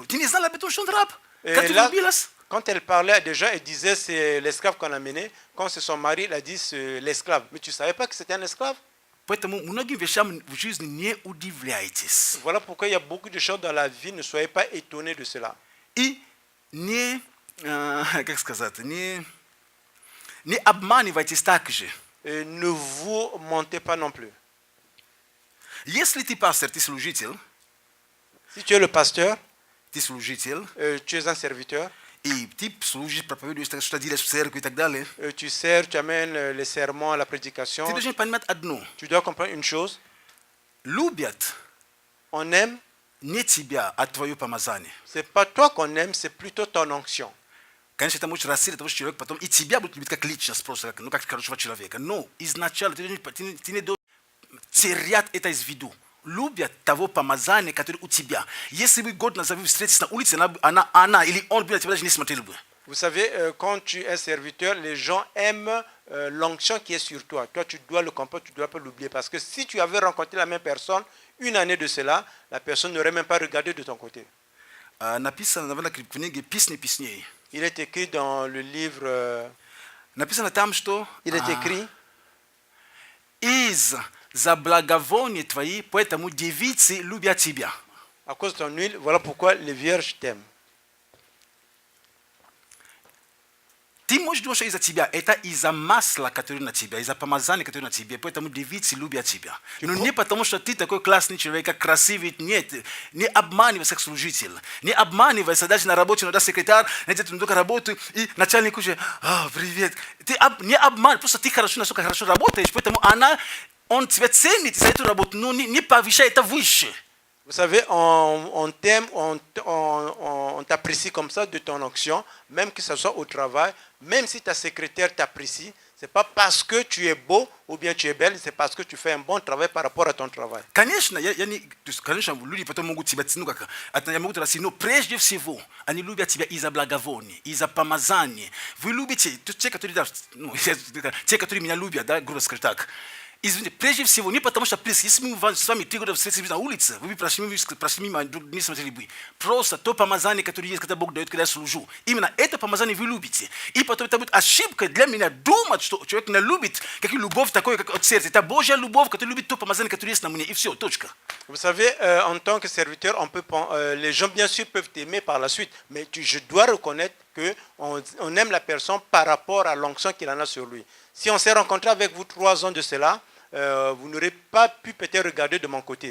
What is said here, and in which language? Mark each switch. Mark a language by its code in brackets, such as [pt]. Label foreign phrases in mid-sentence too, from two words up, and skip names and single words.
[ru] Ты не знал об этом, что он раб? Как ты [fr] Là, [ru] влюбилась? [fr] quand elle parlait à des gens, elle disait c'est l'esclave qu'on a mené. Quand c'est son mari, elle a dit c'est l'esclave. Mais tu ne savais pas que c'était un esclave? [ru] Поэтому многим вещам в жизни не удивляйтесь. [fr] Voilà pourquoi il y a beaucoup de choses dans la vie. Ne soyez pas étonnés de cela. [ru] И не, как сказать, не обманывайтесь так же. [fr] Et ne vous mentez pas non plus. [ru] Если ты пастор, ты служитель, [fr] Si tu es le pasteur, [ru] ты служитель, [fr] tu es un serviteur, [ru] и ты служишь, проповедуешь, что делаешь в церкви и так далее, [fr] tu sers, tu amènes les sermons, la prédication. [ru] ты должен понимать одно. [fr] Tu dois comprendre une chose. [ru] Любят [fr] On aime, [ru] не тебя, а твое помазание. [fr] c'est pas toi qu'on aime, c'est plutôt ton onction. [ru] Конечно, это может расти того, что человек потом и тебя будет любить как личность, просто как, ну, как хорошего человека. Но изначально ты не должен терять это из виду. Любят того помазания, который у тебя. Если бы год назад вы встретились на улице, она или он бы на тебя даже не смотрел бы. [fr] Vous savez, quand tu es serviteur, les gens aiment l'onction qui est sur toi. Toi, tu dois le comprendre, tu ne dois pas l'oublier. Parce que si tu avais rencontré la même personne une année de cela, la personne n'aurait même pas regardé de ton côté. [ru] Написано в книге «Песни песней». [fr] Il est écrit dans le livre, [ru] Написано там, что [fr] il est écrit, [ru] из-за благовония твои, поэтому девицы любят тебя. [fr] à cause de ton huile, voilà pourquoi les vierges t'aiment. [ru] Ты можешь думать, что из-за тебя. Это из-за масла, которое на тебя, из-за помазания, которое на тебе. Поэтому девицы любят тебя. Но не потому, что ты такой классный человек, как красивый. Нет. Не обманывайся как служитель. Не обманывайся даже на работе, иногда секретарь, найдет только работу, и начальник уже, привет. Ты не обманывай, просто ты хорошо, насколько хорошо работаешь, поэтому он тебя ценит за эту работу, но не повышай это выше. [fr] Vous savez, on t'aime, on t'apprécie comme ça de ton onction, même que ce soit au travail, même si ta secrétaire t'apprécie, ce n'est pas parce que tu es beau ou bien tu es belle, c'est parce que tu fais un bon travail par rapport à ton travail. [ru] Конечно, yani конечно люди потом могут тебя ну как я могу сказать, но прежде всего они любят тебя из-за благовония, из-за помазания. Вы любите те, которые да, ну, те, которые меня любят, да, грубо скажем так. Извините, прежде всего, не потому что, если мы с вами 3 года встретились на улице, вы прошли мимо, не смотрели бы. Просто то помазание, которое есть, когда Бог дает, когда я служу. Именно это помазание вы любите. И потом это будет ошибка для меня думать, что человек не любит, как любовь такое, как от сердца. Это Божья любовь, которая любит то помазание, которое есть на мне. И все, точка. [fr] Vous savez, en tant que serviteur, les gens bien sûr peuvent t'aimer par la suite, mais je dois reconnaître qu'on aime la personne par rapport à l'onction qu'il en a sur lui. Si on s'est rencontré avec vous 3 ans de cela, vous n'aurez pas pu peut-être regarder de mon côté.